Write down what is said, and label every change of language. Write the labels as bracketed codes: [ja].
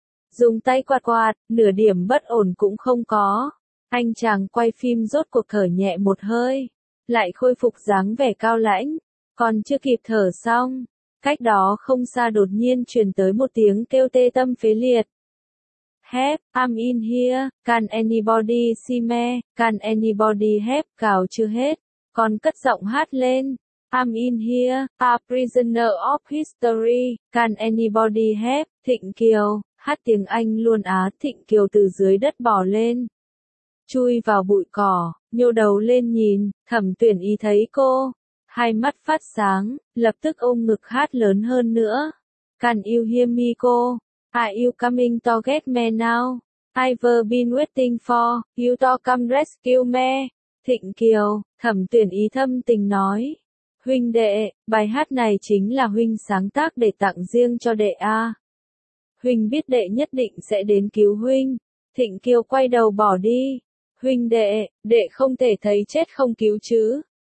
[vi] Dùng tay quạt quạt, nửa điểm bất ổn cũng không có. Anh chàng quay phim rốt cuộc thở nhẹ một hơi, lại khôi phục dáng vẻ cao lãnh. Còn chưa kịp thở xong, cách đó không xa đột nhiên truyền tới một tiếng kêu tê tâm phế liệt. [en] Help, I'm in here, can anybody see me, can anybody help, [vi] gào chưa hết. Còn cất giọng hát lên, [en] I'm in here, a prisoner of history, can anybody help, Thịnh Kiều. [vi] Hát tiếng Anh luôn á, Thịnh Kiều từ dưới đất bò lên. Chui vào bụi cỏ, nhô đầu lên nhìn, Thẩm Tuyển Y thấy cô. Hai mắt phát sáng, lập tức ôm ngực hát lớn hơn nữa. [en] Can you hear me cô? Are you coming to get me now? I've been waiting for you to come rescue me. [vi] Thịnh Kiều, Thẩm Tuyển Y thâm tình nói. Huynh đệ, bài hát này chính là huynh sáng tác để tặng riêng cho đệ à. Huynh biết đệ nhất định sẽ đến cứu huynh. Thịnh Kiều quay đầu bỏ đi. Huynh đệ, đệ không thể thấy chết không cứu chứ.